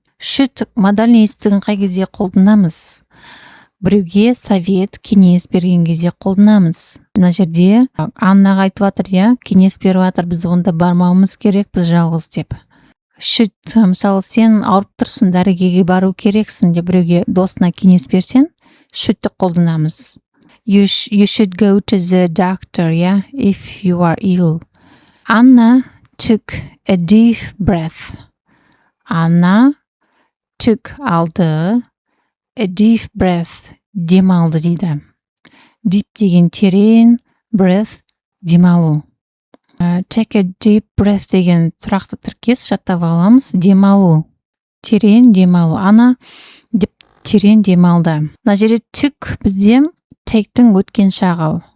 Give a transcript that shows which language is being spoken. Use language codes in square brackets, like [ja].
[kk] Should [ru] модальный [kk] етістігін қай кезде қолданамыз? Біреуге [ru] совет, [kk] кеңес берген кезде қолданамыз. Мына жерде Аннаға айтып жатыр, иә, кеңес беріп жатыр, біз онда бармауымыз керек, біз жалғыз деп. Should, мысалы, сен ауырып тұрсың, дәрігерге бару керексің деп біреуге досына кеңес берсең, should'ті қолданамыз. [en] You should go to the doctor, yeah, if you are ill. Anna took a deep breath. Anna took [kk] алды. [en] A deep breath, [kk] демалды дейді. Deep деген терең, breath, демалу. [en] Take a deep breath [kk] деген тұрақты тіркес жаттап аламыз. Демалу. Терең демалу. Ана деп терең демалды. Мына жерде took бізде take'тің өткен шағы.